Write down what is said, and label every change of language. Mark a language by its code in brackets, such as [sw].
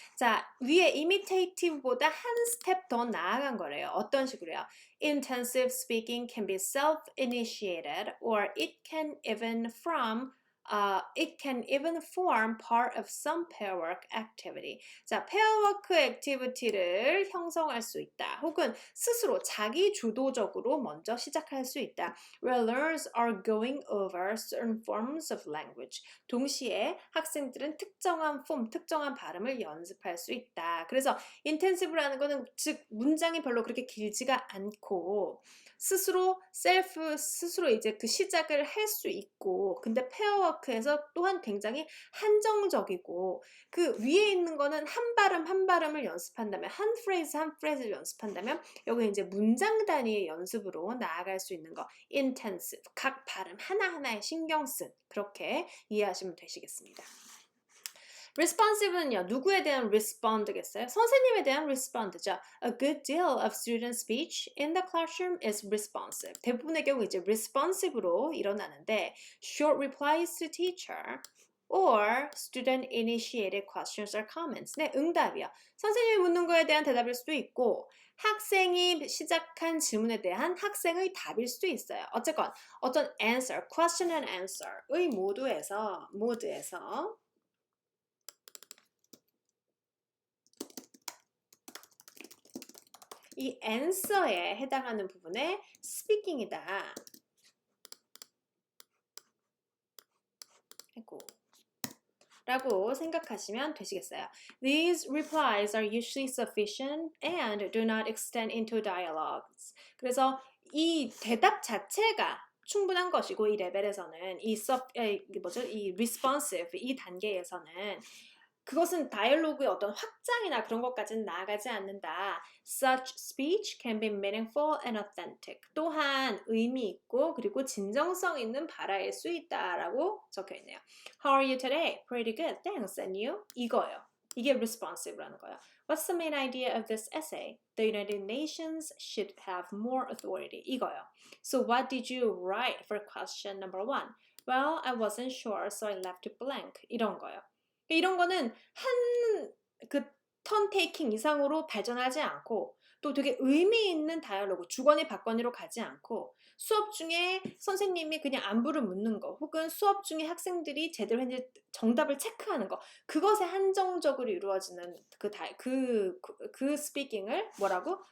[ko] 자, 위에 imitative보다 한 스텝 더 나아간 거래요. 어떤 식으로요? [en] Intensive speaking can be self-initiated or it can even form part of some pair work activity. [ko] 자, 페어워크 액티비티를 형성할 수 있다. 혹은 스스로 자기 주도적으로 먼저 시작할 수 있다. [en] Where learners are going over certain forms of language. [ko] 동시에 학생들은 특정한 폼, 특정한 발음을 연습할 수 있다. 그래서 intensive라는 거는 즉 문장이 별로 그렇게 길지가 않고 스스로 이제 그 시작을 할 수 있고 근데 페어워크에서 또한 굉장히 한정적이고 그 위에 있는 거는 한 발음 한 발음을 연습한다면 한 프레이즈 한 프레이즈를 연습한다면 여기 이제 문장 단위의 연습으로 나아갈 수 있는 거 intensive 각 발음 하나하나에 신경 쓴 그렇게 이해하시면 되시겠습니다. responsive는요. 누구에 대한 respond겠어요? 선생님에 대한 respond죠. [en] A good deal of student speech in the classroom is responsive. [ko] 대부분의 경우 이제 responsive로 일어나는데 [en] short replies to teacher or student initiated questions or comments. [ko] 네, 응답이요. 선생님이 묻는 거에 대한 대답일 수도 있고 학생이 시작한 질문에 대한 학생의 답일 수도 있어요. 어쨌건 어떤 answer, question and answer의 모드에서 이 answer에 해당하는 부분에 speaking이다. 아이고. 라고 생각하시면 되시겠어요. [en] These replies are usually sufficient and do not extend into dialogues. [ko] 그래서 이 대답 자체가 충분한 것이고 이 레벨에서는 이 responsive 이 단계에서는 그것은 다이얼로그의 어떤 확장이나 그런 것까지는 나아가지 않는다. [en] Such speech can be meaningful and authentic. [ko] 또한 의미 있고 그리고 진정성 있는 발화일 수 있다라고 적혀 있네요. [en] How are you today? Pretty good, thanks. And you? [ko] 이거예요. 이게 responsive라는 거예요. [en] What's the main idea of this essay? The United Nations should have more authority. [ko] 이거요. [en] So what did you write for question number 1? Well, I wasn't sure, so I left it blank. [ko] 이런 거예요. 이런 거는 한 그 턴 테이킹 이상으로 발전하지 않고 또 되게 의미 있는 다이얼로그, 주거니 받거니로 가지 않고 수업 중에 선생님이 그냥 안부를 묻는 거 혹은 수업 중에 학생들이 제대로 했는지 정답을 체크하는 거 그것에 한정적으로 이루어지는 그 스피킹을 뭐라고?